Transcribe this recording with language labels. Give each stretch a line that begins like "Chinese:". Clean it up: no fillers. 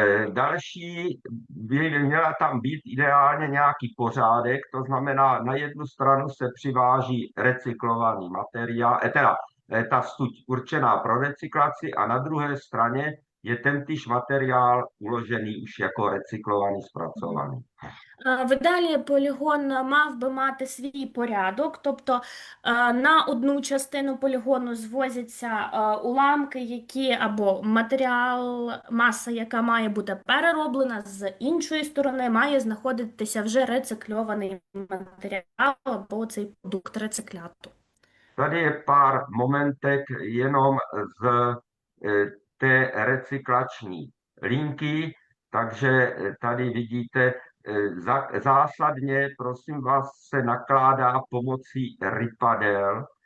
Czech: Další by měla tam být ideálně nějaký pořádek, to znamená, na jednu stranu se přiváží recyklovaný materiál, ta stuď určená pro recyklaci a na druhé straně je tentýž materiál uložený už jako recyklovaný, zpracovaný.
Ukrainian: В ідеалі полігон мав би мати свій порядок, тобто на одну частину полігону звозяться уламки, які або матеріал, маса, яка має бути перероблена, з іншої сторони має знаходитися вже рецикльований матеріал або цей продукт рецикляту.
Czech: Tady je pár momentek jenom z té recyklační linky, takže tady vidíte, zásadně, prosím vás, se nakládá pomocí rypadel.